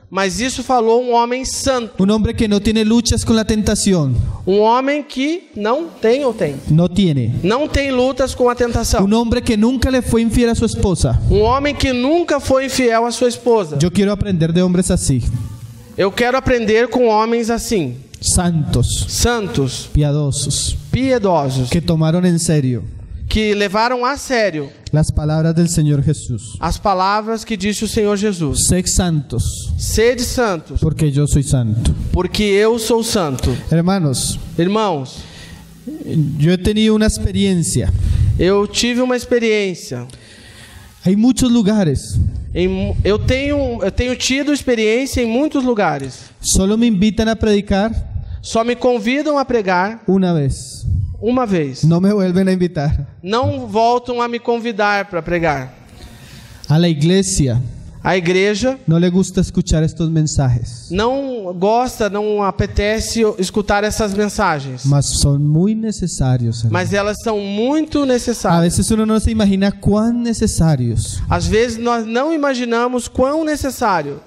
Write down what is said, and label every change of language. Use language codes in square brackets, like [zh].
[pt] mas isso falou um homem santo, [es] Un hombre que no tiene luchas con la tentación. [pt] um homem que não tem ou tem. [es] No tiene. [pt] Não tem lutas com a tentação. [es] Un hombre que nunca le fue infiel a su esposa. [pt] Um homem que nunca foi infiel à sua esposa. [es] Yo quiero aprender de hombres así. [pt] Eu quero aprender com homens assim, [es] Santos, [pt] santos, [es] piadosos, [pt] piedosos, [es] que tomaron en serio [pt] que levaram a sério [es] las palabras del Señor Jesús. [pt] as palavras que disse o Senhor Jesus. [es] Sed santos, [pt] Sede santos, [es] porque yo soy santo. [pt] porque eu sou santo. [es] Hermanos, [pt] Irmãos, [es] yo he tenido una experiencia. [pt] eu tive uma experiência. [es] Hay muchos lugares. [pt] Eu tenho tido experiência em muitos lugares. [es] Solo me invitan a predicar [pt] Só me convidam a pregar [es] una vez. [pt] uma vez. [es] No me vuelven a invitar. [pt] Não voltam a me convidar para pregar. [es] A la iglesia [pt] A igreja [es] no le gusta escuchar estos mensajes, [pt] não gosta, não apetece escutar essas mensagens. [es] mas son muy necesarios, hermano. [pt] Mas elas são muito [es] A [pt] necessárias. [es] veces uno no se imagina cuán necesarios, [pt] Às vezes nós não imaginamos quão necessário,